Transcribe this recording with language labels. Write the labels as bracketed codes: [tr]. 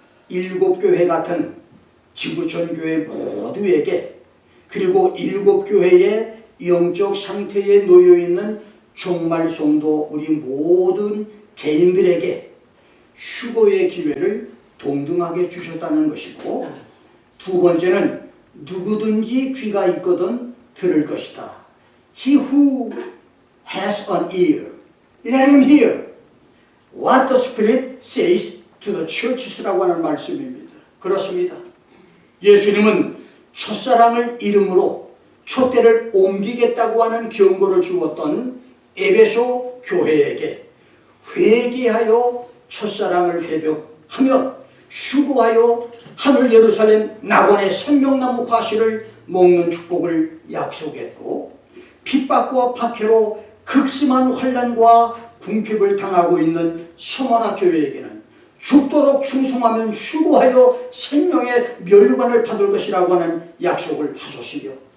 [ko] 7교회 같은 지구촌 교회 모두에게, 그리고 7교회의 영적 상태에 놓여있는 종말 성도 우리 모든 개인들에게 휴거의 기회를 동등하게 주셨다는 것이고, 두 번째는 누구든지 귀가 있거든 들을 것이다. [en] He who has an ear, let him hear what the Spirit says to the churches [ko] 라고 하는 말씀입니다. 그렇습니다. 예수님은 첫사랑을 이름으로 촛대를 옮기겠다고 하는 경고를 주었던 에베소 교회에게 회개하여 첫사랑을 회복하며 휴거하여 하늘 예루살렘 낙원의 생명나무 과실을 먹는 축복을 약속했고, 핍박과 박해로 극심한 환난과 궁핍을 당하고 있는 서머나 교회에게는 죽도록 충성하면 휴거하여 생명의 면류관을 받을 것이라고 하는 약속을 하셨으며,